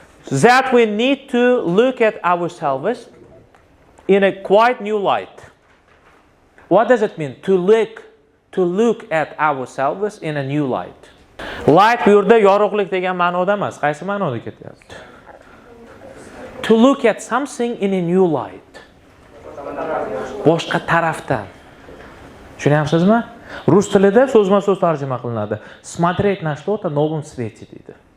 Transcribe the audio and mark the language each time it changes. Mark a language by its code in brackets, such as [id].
[en] That we need to look at ourselves in a quite new light. What does it mean? To look at ourselves in a new light. [uz] Light bu yerda yorug'lik degan ma'noda emas. Qaysi ma'noda ketyapti? [en] To look at something in a new light. [uz] Boshqa tarafdan. Tushunyapsizmi? Rus tilida so'zma-so'z tarjima qilinadi. [ru] Смотреть на что-то в новом свете [uz] deydi.